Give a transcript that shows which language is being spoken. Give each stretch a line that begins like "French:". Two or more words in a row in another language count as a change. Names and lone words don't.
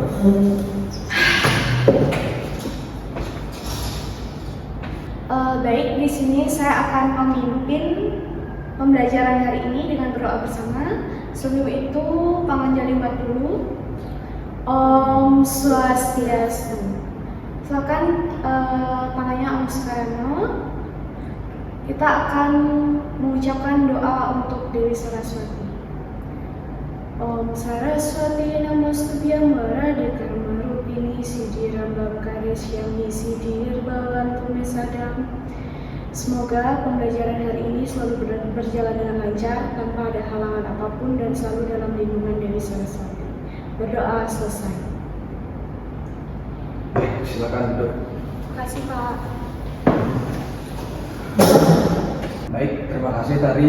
Indonesian: Baik, di sini saya akan memimpin pembelajaran hari ini dengan berdoa bersama. Sebelum itu, panganjali dulu.
Sanskrit: Om Swastiastu.
Indonesian: Silakan tangannya Om Sukarno. Kita akan mengucapkan doa untuk Dewi Saraswati.
Sanskrit: Om Saraswati Namostubhyam Varade Karmarupini Siddhirambam Karyasyami Siddhirbawan Pumesadam.
Indonesian: Semoga pembelajaran hari ini selalu berjalan dengan lancar, tanpa ada halangan apapun, dan selalu dalam lindungan Dewi Saraswati. Berdoa selesai. Baik, silakan duduk. Terima kasih, Pak. Baik, terima kasih tadi.